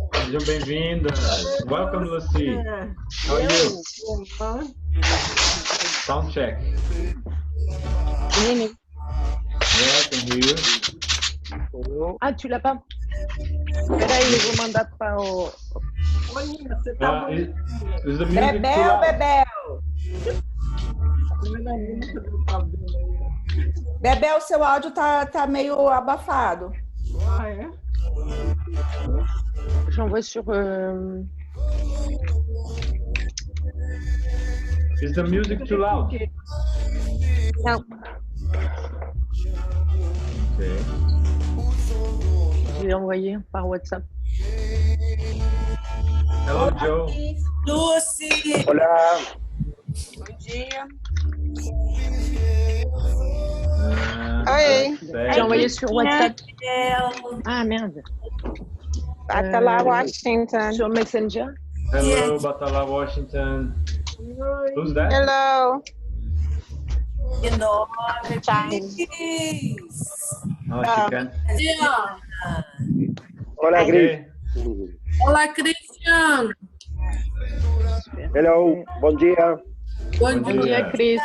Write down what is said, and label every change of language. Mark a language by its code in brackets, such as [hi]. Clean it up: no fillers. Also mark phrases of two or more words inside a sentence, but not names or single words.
[pt] Sejam bem-vindas. [en] Welcome, Lucy. How are you? Sound check. Yeah, Yeah, I can hear you. [fr] ah, tu l'as pas? [pt] Peraí, eu vou mandar para o... Você tá muito... [en] Is the music too Bebel, loud? [pt] Bebel, seu áudio tá meio abafado. Ah, é? [fr] J'envoie sur... [en] Is the music too loud? [pt] Não. [en] Okay. [fr] Je vais envoyer par WhatsApp. [en] Hello, Joe. Lucy! [pt] Olá. Bom dia. Oi. [fr] J'ai envoyé sur WhatsApp. [en] Hello. [fr] Ah, merde. Batala, Washington. Sur Messenger. [en] Hello, Batala, Washington. Who's that? Hello. [pt] De novo, Cris. [en] Oh, she can't. [pt] Olá, Cris. Olá, Cristiano. Hello. Bom dia. Bom Bom dia, Cris.